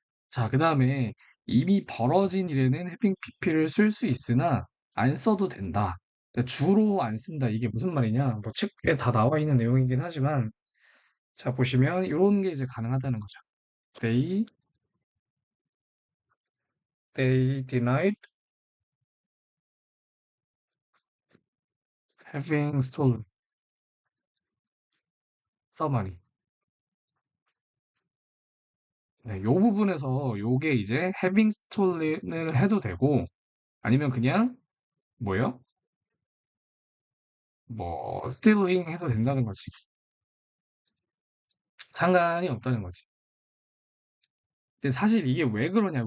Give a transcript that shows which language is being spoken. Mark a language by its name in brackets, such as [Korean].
[Korean] 자, 그다음에 이미 벌어진 일에는 해핑 PP를 쓸 수 있으나 안 써도 된다. 그러니까 주로 안 쓴다. 이게 무슨 말이냐? 뭐 책에 다 나와 있는 내용이긴 하지만 자, 보시면 이런 게 이제 가능하다는 거죠. [English] They denied having stolen the money. [Korean] 네, 요 부분에서 요게 이제 having stolen을 해도 되고 아니면 그냥 뭐예요? 뭐 stealing 해도 된다는 거지. 상관이 없다는 거지. 근데 사실 이게 왜 그러냐?